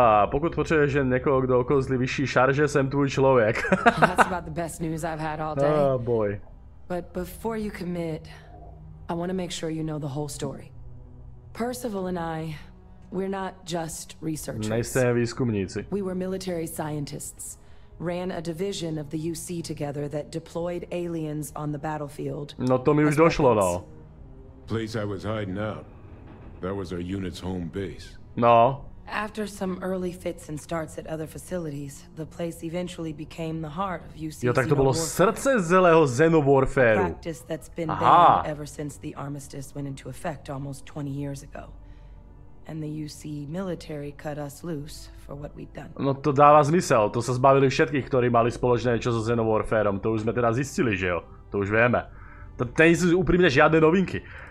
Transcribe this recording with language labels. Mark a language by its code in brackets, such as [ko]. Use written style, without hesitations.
[cs] Pokud potřebuješ někoho, kdo okouzlí vyšší šarže, jsem tvůj člověk. [en] That's about the best news I've had all day. Oh boy. But before you commit, I want to make sure you know the whole story. Percival and I, we're not just researchers. [cs] Nejste výzkumníci. [en] We were military scientists. Ran a division of the UC together that deployed aliens on the battlefield. [cs] No to mi už došlo, no. [en] Place I was hiding out. That was our unit's home base. No. After some early fits and starts at other facilities, the place eventually became the heart of UC. [cs] Jo, tak to bylo srdce celého Xenowarfareu. [en] Practice that's been banned ever since the armistice went into effect almost 20 years ago. And the UC military cut us loose for what we'd done. [sk] No to dáva zmysel, to sa zbavili všetkých, ktorí mali spoločné niečo so Xenowarfareom, to už sme teda zistili, že jo? To už vieme. To nie sú úprimne žiadne novinky.